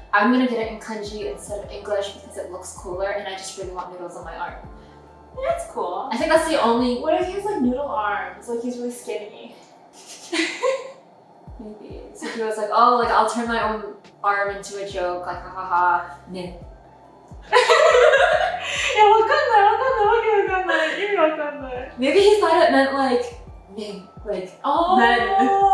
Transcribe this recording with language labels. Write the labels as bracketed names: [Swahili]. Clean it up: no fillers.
[English] I'm gonna get it in kanji instead of English because it looks cooler and I just really want noodles on my arm. that's cool. I think that's the only... What if he has like noodle arms? Like he's really skinny. Maybe. So he was like, oh, like I'll turn my own arm into a joke, like ha ha ha, min. [Japanese] いや、わかんない、わかんない、わけわかんない。意味わかんない。 [English] Maybe he thought it meant like min, like men.